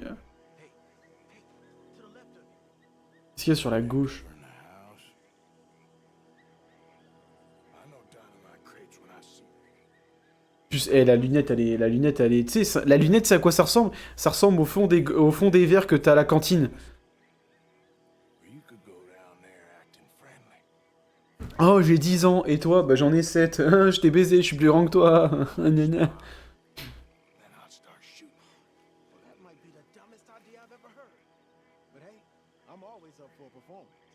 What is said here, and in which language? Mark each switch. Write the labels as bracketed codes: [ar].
[en] To the left of you. [fr] Qu'est-ce qu'il y a sur la gauche? [en] In the [fr] plus, la lunette, elle est, tu sais, la lunette, c'est à quoi ça ressemble? Ça ressemble au fond des verres que t'as à la cantine. [en] You could go down there acting friendly. [fr] Oh, j'ai 10 ans, et toi? Bah, j'en ai 7. Je t'ai baisé, je suis plus grand que toi. Gna gna. [en] Then I'd start shooting. Well, that might be the dumbest idea I've ever heard. But hey, I'm always up for a performance.